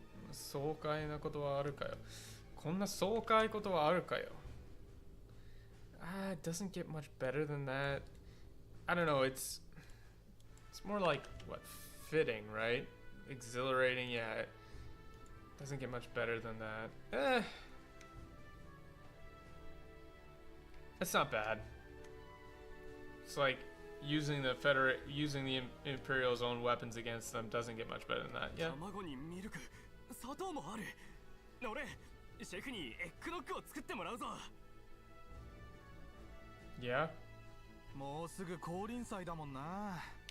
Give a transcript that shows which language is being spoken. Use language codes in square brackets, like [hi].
[ja] 爽快なことはあるかよ。こんな爽快ことはあるかよ。 [en] It doesn't get much better than that. I don't know, it's more like what, fitting, right? Exhilarating, yeah. It doesn't get much better than that. It's not bad. It's like using the Imperial's own weapons against them doesn't get much better than that. Yeah. [ja] 卵にミルク、砂糖もある。俺、シェフにエッグノッグを作ってもらうぞ。 Yeah. もうすぐ降臨祭だもんな。